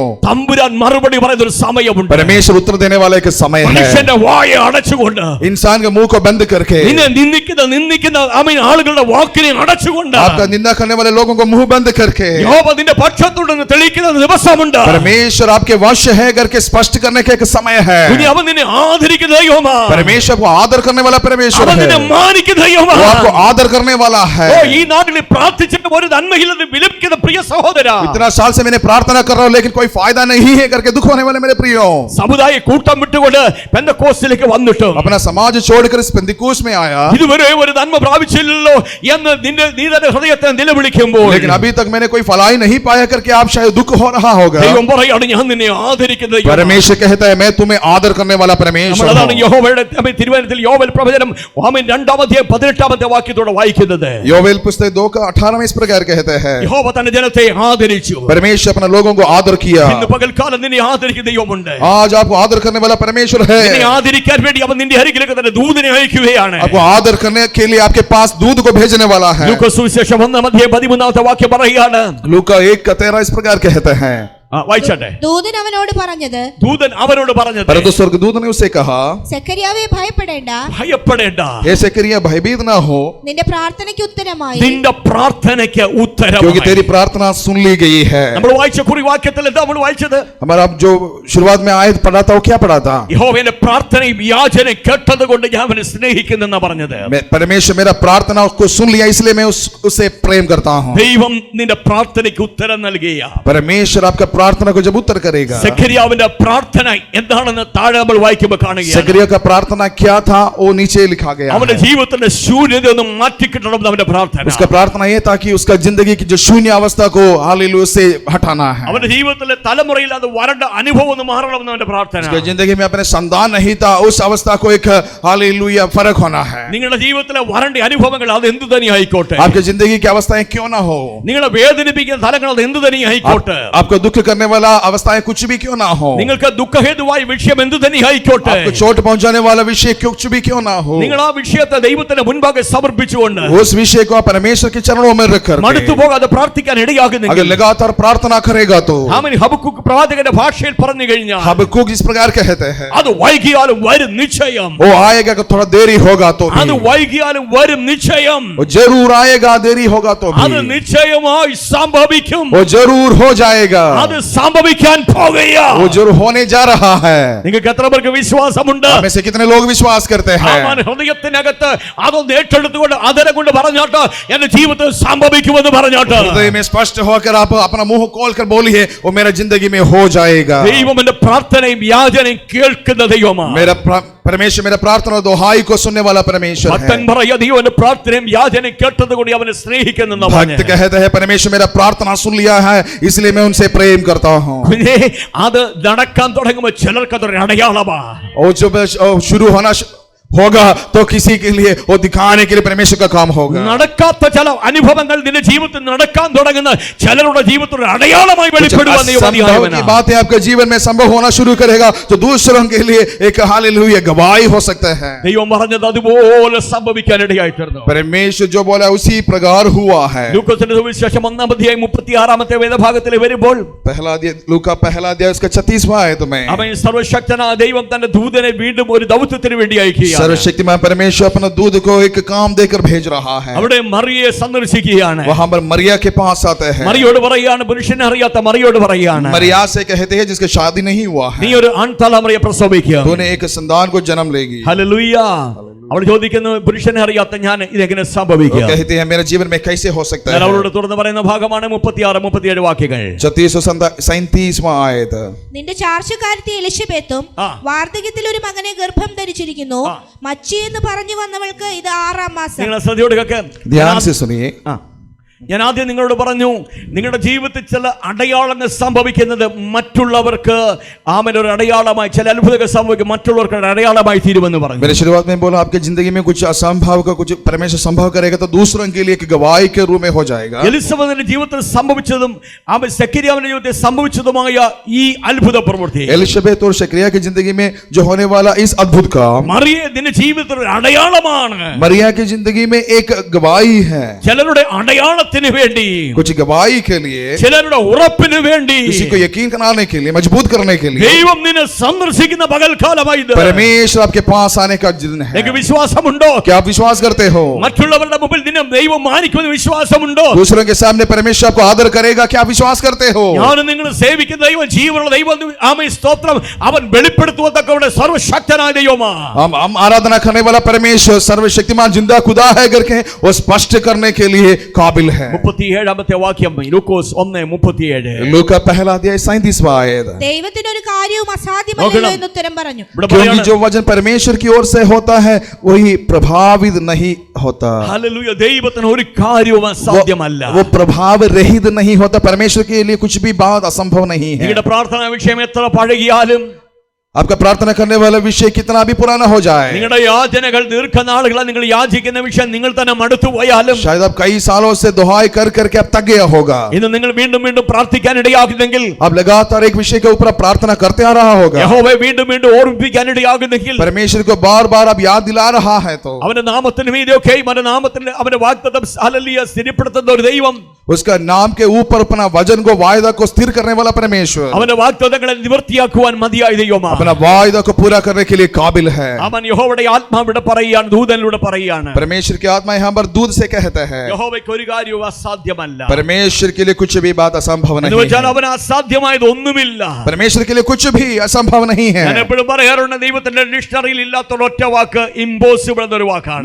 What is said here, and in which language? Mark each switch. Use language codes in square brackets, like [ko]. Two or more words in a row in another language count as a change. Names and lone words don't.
[ml] തമ്പുരാൻ മറുപടി പറയുന്ന ഒരു സമയമുണ്ട്. [hi] परमेश्वर उत्तर देने वाला एक समय है. [ml] മനുഷ്യന്റെ വായ അടച്ചുകൊണ്ട്, [hi] इंसान के मुंह को बंद करके, [ml] നിന്നെ നിന്ദിക്കുന്ന ആമേൻ ആളുകളുടെ വാക്കിനെ അടച്ചുകൊണ്ട്, [hi] आपका निंदा करने वाले लोगों को मुंह बंद करके, [ml] യഹോവ നിന്റെ പക്ഷത്തുണ്ടെന്ന് തെളിയിക്കുന്ന ദിവസമുണ്ട്. [hi] परमेश्वर आपके वश है करके स्पष्ट करने का एक समय है. [ml] ഇനി അവൻ നിന്നെ ആദരിക്കുന്ന ദൈവമാ, [hi] परमेश्वर को आदर करने वाला परमेश्वर [ml] അവൻ [hi] है. [ml] നിന്നെ മാനിക്കുന്ന ദൈവമാ. [hi] वो आपको आदर करने वाला है. [ml] ഓ, ഈ നാട്ടിൽ പ്രാർത്ഥിച്ചിട്ട് ഒരു നന്മയില്ലെന്ന് വിലപിക്കുന്ന പ്രിയ സഹോദര, [hi] इतना साल से मैंने प्रार्थना कर रहा हूं लेकिन कोई फायदा नहीं है करके दुख होने वाले मेरे प्रियो, [ml] സമുദായ കൂട്ടം വിട്ടുകൊണ്ട് പെന്തക്കോസ്തിലേക്ക് വന്നിട്ട് [hi] अपना समाज छोड़कर इस पेंतिकोस में आया, [ml] ഇതുവരെ ഒരു നന്മ പ്രാപിച്ചില്ലല്ലോ എന്ന് നീ തന്നെ ഹൃദയത്തെ നിലവിളിക്കുമ്പോൾ, [hi] लेकिन अभी तक मैंने कोई फलाई नहीं पाया करके आप शायद दुख हो रहा होगा. [ml] ദൈവം പറയാണ്, ഞാൻ നിന്നെ ആദരിക്കുന്ന ദൈവം. [hi] परमेश्वर कहता है मैं तुम्हें आदर करने वाला परमेश्वर [ml] അതാണ് [hi] हूं. [ml] യഹോവയുടെ തിരുവചനത്തിൽ യോവേൽ പ്രവചനം 2-18 വാക്യത്തോടെ വായിക്കുന്നത്. [hi] योवेल पुस्तक 2:18 में इस प्रकार कहते हैं, [ml] യഹോവ തന്റെ ജനത്തെ ആദരിച്ചു. [hi] परमेश्वर अपने लोगों को आदर किया. [ml] ഇന്ന് പകൽക്കാലം നിന്നെ ആദരിക്കുന്ന ദൈവമുണ്ട്. [hi] आज आपको आदर करने वाला परमेश्वर है. [ml] നിന്നെ ആദരിക്കാൻ വേണ്ടി അവൻ നിന്റെ അരികിലേക്ക് തന്റെ ദൂതനെ അയക്കുകയാണ്. [hi] आपको आदर करने के लिए आपके पास दूध को भेजने वाला है. [ml] ലൂക്കോസ് സുവിശേഷം 1:13 വാക്യം പറയുകയാണ്. [hi] लूका 1:13 इस प्रकार कहते हैं, [ml] വായിച്ചട്ടെ. ദൂതൻ അവനോട് പറഞ്ഞത്, ദൂതൻ അവനോട് പറഞ്ഞത്, [hi] परंतु स्वर्गदूत ने उसे कहा, [ml] സെക്കര്യാവേ ഭയപ്പെടേണ്ട, ഭയപ്പെടേണ്ട, [hi] हे जकरिया भयभीत ना हो, [ml] നിന്റെ പ്രാർത്ഥനയ്ക്ക് ഉത്തരമായി നിന്റെ പ്രാർത്ഥനയ്ക്ക് ഉത്തരം. [hi] क्योंकि तेरी प्रार्थना सुन ली गई है. [ml] നമ്മൾ വായിച്ച കുറിവാക്യത്തിൽ എന്താ നമ്മൾ വായിച്ചത്? [hi] हमारा अब जो शुरुआत में आयत पढ़ा था वो क्या पढ़ा था? [ml] യഹോവയുടെ പ്രാർത്ഥനയും യാചനയും കേട്ടതുകൊണ്ട് ഞാൻ അവനെ സ്നേഹിക്കുന്നെന്നാ പറഞ്ഞത്. [hi] परमेश्वर मेरा प्रार्थना को सुन लिया इसलिए मैं उसे प्रेम करता हूँ. [ml] ദൈവം നിന്റെ പ്രാർത്ഥനയ്ക്ക് ഉത്തരം നൽകിയ [hi] परमेश्वर आपका प्रार्थना को जब उत्तर करेगा. [ml] സെഖര്യാവിന്റെ പ്രാർത്ഥന എന്താണെന്ന് താഴെ നമ്മൾ വായിക്കുമ്പോൾ കാണുകയാണ്. [hi] जकरिया का प्रार्थना क्या था वो नीचे लिखा गया [ml] അവന്റെ [hi] है. [ml] ജീവിതത്തിന്റെ ശൂന്യതയൊന്നും മാറ്റിക്കിട്ടണം അവന്റെ പ്രാർത്ഥന. [hi] उसका प्रार्थना ये था कि उसका जिंदगी की जो शून्य अवस्था को हालेलुया से हटाना है. [ml] അവന്റെ ജീവിതത്തിലെ തലമുറയിൽ അത് വരണ്ട അനുഭവം ഒന്ന് മാറണമെന്ന് അവന്റെ പ്രാർത്ഥന. [hi] उसकी जिंदगी में अपने संतान नहीं था, उस अवस्था को एक हालेलुया फर्क होना है. [ml] നിങ്ങളുടെ ജീവിതത്തിലെ വരണ്ട അനുഭവങ്ങൾ അത് എന്ത് തന്നെ ആയിക്കോട്ടെ, [hi] आपकी जिंदगी की अवस्थाएं क्यों ना हो, [ml] നിങ്ങളെ വേദനിപ്പിക്കുന്ന തലങ്ങൾ അത് എന്ത് തന്നെ ആയിക്കോട്ടെ, [hi] आपको दुख करने वाला अवस्थाएं कुछ भी क्यों ना हो, [ml] നിങ്ങൾക്ക് ദുഃഖഹേതുവായ വിഷയം എന്ത് തന്നെ ആയിക്കോട്ടെ, [hi] आपको चोट पहुंचाने वाला विषय कुछ भी क्यों ना हो, [ml] നിങ്ങൾ ആ വിഷയത്തെ ദൈവത്തിന്റെ മുൻപാകെ സമർപ്പിച്ചുകൊണ്ട് [hi] उस विषय को आप परमेश्वर के चरणों में रखकर [ml] മടുത്തു പോകാതെ പ്രാർത്ഥിക്കാൻ ഇടയാകുന്നെങ്കിൽ, [hi] अगर लगातार प्रार्थना करेगा तो [ml] ആമേൻ, ഹബക്കൂക്ക് പ്രവാചകന്റെ ഭാഷയിൽ പറഞ്ഞു കഴിഞ്ഞാൽ [hi] हबक्कूक इस प्रकार कहते हैं, [ml] അത് വൈകിയാലും വരും നിശ്ചയം, [hi] वो आएगा कि थोड़ा देरी होगा तो [ml] അത് [hi] भी, [ml] വൈകിയാലും വരും നിശ്ചയം, [hi] वो जरूर आएगा, देरी होगा तो [ml] അത് [hi] भी [ml] നിശ്ചയമായി സംഭവിക്കും, [hi] वो जरूर हो जाएगा, [ml] അത് സംഭവിക്കാൻ പോകുകയാ. [hi] वो जो होने जा रहा है, [ml] നിങ്ങൾക്ക് എത്ര പേർക്ക് വിശ്വാസമുണ്ട്? [hi] आप में से कितने लोग विश्वास करते हैं? [ml] ആമാൻ ഹൃദയത്തിനകത്ത് അതൊന്ന് ഏറ്റെടുത്തുകൊണ്ട് അതരം കൊണ്ട് പറഞ്ഞോട്ട് എന്റെ ജീവിതത്തിൽ സംഭവിക്കുമെന്ന് പറഞ്ഞോട്ട് [hi] हृदय में स्पष्ट होकर आप अपना मुंह खोल कर बोलिए, वो मेरा जिंदगी में हो जाएगा। [ml] ദൈവം എന്റെ പ്രാർത്ഥനയും യാചനയും കേൾക്കുന്ന ദൈവമാണ്. [hi] मेरा परमेश्वर मेरा प्रार्थना और दुहाई को सुनने वाला परमेश्वर [ml] ഭക്തൻ [hi] है। [ml] പറയാ ദൈവം എന്റെ പ്രാർത്ഥനയും യാചനയും കേട്ടത് കൂടി അവനെ സ്നേഹിക്കുന്നു. [hi] भक्त कहते हैं परमेश्वर मेरा प्रार्थना सुन लिया है, इसलिए मैं उनसे प्रेम करता हूँ। [ml] കുഞ്ഞേ, അത് നടക്കാൻ തുടങ്ങുമ്പോൾ ചിലർക്ക് അതൊരു അടയാളമാ. [hi] और जब शुरू होना होगा तो किसी के लिए वो दिखाने के लिए परमेश्वर का काम होगा। [ml] നടക്കാത്ത ചില അനുഭവങ്ങൾ നിന്റെ ജീവിതത്തിൽ നടക്കാൻ തുടങ്ങുന്ന ചിലരുടെ ജീവിതത്തിൽ അടയാളമായി വെളിപ്പെടുവാൻ [hi] असंभव की बातें आपके जीवन में संभव होना शुरू करेगा तो दूसरों के लिए एक हालेलुया गवाही हो सकता है। [ml] ദൈവം പറഞ്ഞത് അതുപോലെ സംഭവിക്കാൻ ഇടയായിത്തീർന്നു. [hi] परमेश्वर जो बोला उसी प्रकार हुआ है। [ml] ലൂക്കോസിന്റെ സുവിശേഷം 1-ാം 36-ാമത്തെ വേദഭാഗത്തിൽ വരുമ്പോൾ [hi] लूका पहला अध्याय उसका 36वां आयत में [ml] അവൻ സർവശക്തനായ ദൈവം തന്റെ ദൂതനെ വീണ്ടും ഒരു ദൗത്യത്തിന് വേണ്ടി അയക്കുകയാണ്. [hi] सर्वशक्तिमान परमेश्वर अपना दूध को एक काम देकर भेज रहा है। [ml] അവിടെ മറിയയെ സന്ദർശിക്കുകയാണ്. [hi] वहां पर मरिया के पास आते हैं। [ml] മറിയോട് പറയുകയാണ്, പുരുഷനെ അറിയാത്ത മറിയോട് പറയുകയാണ്, [hi] मरिया से कहते हैं जिसकी शादी नहीं हुआ [ml] നീ [hi] है, [ml] ഒരു ആൺതലമുറയെ പ്രസവിക്കുക. [hi] तूने एक संतान को जन्म लेगी। [ml] ഹല്ലേലൂയ. അവൾ ചോദിക്കുന്നു, പുരുഷനെ അറിയാത്ത ഞാൻ ഇതെങ്ങനെ [hi] वो [ml] സംഭവിക്കുക? [hi] कहते हैं मेरे जीवन में कैसे हो सकता [ml] ഞാൻ [hi] है। [ml] അവളോട് തുറന്ന് പറയുന്ന ഭാഗമാണ് 36-37 വാക്യങ്ങൾ. [hi] 36-37वां आयत। [ml] നിന്റെ ചാർച്ചക്കാരത്തി എലിശബെത്തും വാർദ്ധക്യത്തിൽ ഒരു മകനെ ഗർഭം ധരിച്ചിരിക്കുന്നു. മച്ചി എന്ന് പറഞ്ഞു വന്നവൾക്ക് ഇത് 6-ാം മാസം. നിങ്ങൾ ശ്രദ്ധയോടെ കേൾക്കുക. [hi] ध्यान से सुनिए। [ml] ഞാൻ ആദ്യം നിങ്ങളോട് പറഞ്ഞു, നിങ്ങളുടെ ജീവിതത്തിൽ ചില അടയാളങ്ങൾ സംഭവിക്കുന്നത് മറ്റുള്ളവർക്ക് ഒരു അടയാളമായി, ചില അത്ഭുതങ്ങൾ സംഭവിക്കും മറ്റുള്ളവർക്ക് അടയാളമായി തീരുമെന്ന് പറഞ്ഞു. [hi] मैंने शुरुआत में बोला आपकी जिंदगी में कुछ असंभव का कुछ परमेश्वर संभव करेगा तो दूसरों के लिए एक गवाही के रूप में हो जाएगा। [ml] എലിസബത്തിന്റെ ജീവിതത്തിൽ സംഭവിച്ചതും സെക്കരിയാവിന്റെ ജീവിതത്തിൽ സംഭവിച്ചതുമായ ഈ അത്ഭുത പ്രവൃത്തി, [hi] एलिशबेत और शक्रिया की जिंदगी में जो होने वाला इस अद्भुत काम, [ml] മറിയ നിന്റെ ജീവിതത്തിൽ ഒരു അടയാളമാണ്. [hi] मरिया की जिंदगी में एक गवाही है। [ml] ചിലരുടെ അടയാളത്തിന് വേണ്ടി, [hi] कुछ गवाही के लिए, [ml] ചിലരുടെ ഉറപ്പിന് വേണ്ടി, [hi] किसी को यकीन कराने के लिए, मजबूत करने के लिए [ml] ദൈവം നിന്നെ സന്ദർശിക്കുന്ന പകൽക്കാലമായി ഇത്. [hi] परमेश्वर आपके पास आने का दिन है। [ml] നിനക്ക് വിശ്വാസമുണ്ടോ? [hi] क्या आप विश्वास करते हो? [ml] മറ്റുള്ളവരുടെ മുമ്പിൽ നിന്നെ ദൈവം മാനിക്കുന്ന വിശ്വാസമുണ്ടോ? [hi] दूसरों के सामने परमेश्वर आपको आदर करेगा, क्या आप विश्वास करते हो? [ml] ഞാൻ നിങ്ങൾ സേവിക്കുന്ന ദൈവം ജീവനുള്ള ദൈവം, ആമേൻ സ്തോത്രം, അവൻ വെളിപ്പെടുത്തുവതക്കവരുടെ സർവശക്തനായ ദൈവമാണ്. [hi] हम आराधना करने वाला परमेश्वर सर्वशक्तिमान जिंदा खुदा है करके वो स्पष्ट करने के लिए काबिल है। [ml] 37-ാമത്തെ വാക്യം ലൂക്കോസ് 1:37. [hi] लूका पहला अध्याय 37वां आयत। [ml] ദൈവത്തിന് ഒരു കാര്യവും അസാധ്യമല്ലല്ലോ എന്ന് ഉത്തരം പറഞ്ഞു. [hi] क्योंकि जो वचन परमेश्वर की ओर से होता है वही प्रभावित नहीं होता। [ml] ഹല്ലേലൂയ. ദൈവത്തിന് ഒരു കാര്യവും അസാധ്യമല്ല. [hi] वो प्रभाव रहित नहीं होता। परमेश्वर के लिए कुछ भी बात असंभव नहीं है। [ml] നിങ്ങളുടെ പ്രാർത്ഥനാ വിഷയം എത്ര പഴകിയാലും, [hi] आपका प्रार्थना करने वाला विषय कितना भी पुराना हो जाए, [ml] നിങ്ങളുടെ യാചനകൾ ദീർഘനാളുകളായി നിങ്ങൾ യാചിക്കുന്ന വിഷയം നിങ്ങൾ തന്നെ മടുത്തു പോയാലും, [hi] शायद आप कई सालों से दुहाई कर करके अब तक गया होगा, [ml] ഇന്ന് നിങ്ങൾ വീണ്ടും വീണ്ടും പ്രാർത്ഥിക്കാൻ ഇടയാകുന്നെങ്കിൽ, [hi] आप लगातार एक विषय के ऊपर प्रार्थना करते आ रहा होगा, [ml] യഹോവയെ വീണ്ടും വീണ്ടും ഓർമ്മിപ്പിക്കാൻ ഇടയാകുന്നെങ്കിൽ, [hi] परमेश्वर को बार बार आप याद दिला रहा है, तो [ml] അവന്റെ നാമത്തിന് മീതെയൊക്കെ അവന്റെ നാമത്തിന് അവന്റെ വാഗ്ദത്തം ഹല്ലേലൂയ സ്ഥിരപ്പെടുത്തുന്ന ഒരു ദൈവം, [hi] उसका नाम के ऊपर अपना वचन को वायदा को स्थिर करने वाला परमेश्वर [ml] അവന്റെ വാഗ്ദത്തങ്ങളെ നിവർത്തിയാക്കുവാൻ മതിയായ ദൈവമാണ്. [hi] अपना वायदा को पूरा करने के लिए काबिल है। [ml] അവൻ യഹോവയുടെ ആത്മാവിലൂടെ പറയുകയാണ്, ദൂതനിലൂടെ പറയുകയാണ്, [hi] परमेश्वर की आत्मा यहाँ पर दूध से कहता है [ml] യഹോവയ്ക്ക് ഒരു കാര്യവും അസാധ്യമല്ല. [hi] परमेश्वर के लिए कुछ भी बात असंभव [ml] എന്ന് [hi] नहीं [ml] വെച്ചാൽ [hi] है। [ml] അവന് അസാധ്യമായത് ഒന്നുമില്ല. [hi] परमेश्वर के लिए कुछ भी असंभव नहीं है। [ml] ഞാൻ എപ്പോഴും പറയാറുണ്ട്, ദൈവത്തിന്റെ ഡിക്ഷണറിയിൽ ഇല്ലാത്ത ഒറ്റ വാക്ക് ഇമ്പോസിബിൾ എന്നൊരു വാക്കാണ്.